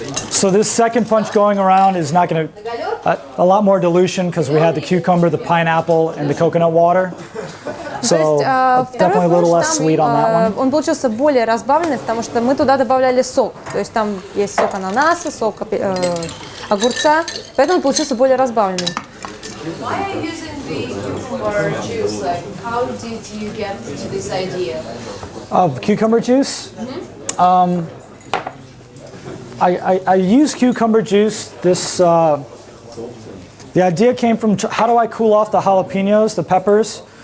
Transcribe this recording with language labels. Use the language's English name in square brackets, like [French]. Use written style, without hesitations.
[English] So this second punch going around is not going to, a lot more dilution because we had the cucumber, the pineapple, and the coconut water. So definitely a little less sweet on that one. [Russian] Он получился более разбавленный, потому что мы туда добавляли сок. То есть там есть сок ананаса, сок огурца, поэтому он получился более разбавленный. [English] Why are you using the cucumber juice? Like, how did you get to this idea? Of cucumber juice? I use cucumber juice. The idea came from how do I cool off the jalapenos, the peppers.